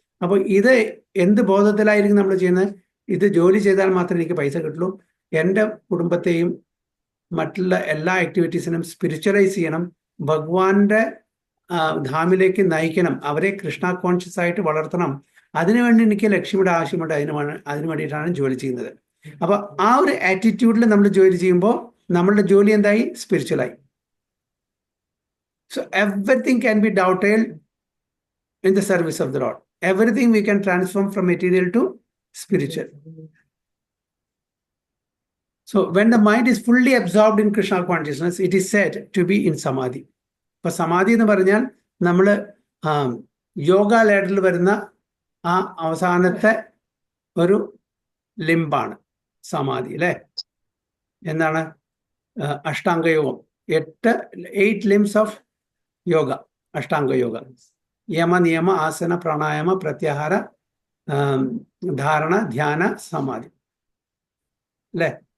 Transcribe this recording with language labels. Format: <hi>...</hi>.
<ml>അപ്പോൾ ഇത് എന്ത് ബോധത്തിലായിരിക്കും നമ്മൾ ചെയ്യുന്നത്? ഇത് ജോലി ചെയ്താൽ മാത്രമേ എനിക്ക് പൈസ കിട്ടുള്ളൂ, എൻ്റെ കുടുംബത്തെയും മറ്റുള്ള എല്ലാ ആക്ടിവിറ്റീസിനും സ്പിരിച്വലൈസ് ചെയ്യണം, ഭഗവാന്റെ ധാമിലേക്ക് നയിക്കണം, അവരെ കൃഷ്ണ കോൺഷ്യസ് ആയിട്ട് വളർത്തണം, അതിനുവേണ്ടി എനിക്ക് ലക്ഷ്യമിയുടെ ആവശ്യമുണ്ട്, അതിനു വേണ്ടിയിട്ടാണ് ജോലി ചെയ്യുന്നത്. അപ്പോൾ ആ ഒരു ആറ്റിറ്റ്യൂഡിൽ നമ്മൾ ജോലി ചെയ്യുമ്പോൾ നമ്മളുടെ ജോലി എന്തായി? സ്പിരിച്വലായി.</ml> <en>So everything can be doubted in the service of the Lord. Everything we can transform from material to spiritual. So when the mind is fully absorbed in Krishna consciousness, it is said to be in samadhi.</en> <ml>അപ്പോൾ സമാധി എന്ന് പറഞ്ഞാൽ നമ്മൾ യോഗ ലാഡറിൽ വരുന്ന ആ അവസാനത്തെ ഒരു ലിംബാണ് സമാധി, അല്ലേ? എന്താണ്? അഷ്ടാംഗയോഗം.</ml> <en>8 limbs of yoga,</en> <ml>അഷ്ടാംഗ യോഗ. യമ, നിയമ, ആസന, പ്രാണായാമ, പ്രത്യാഹാര, ധാരണ, ധ്യാന, സമാധി, അല്ലേ?</ml>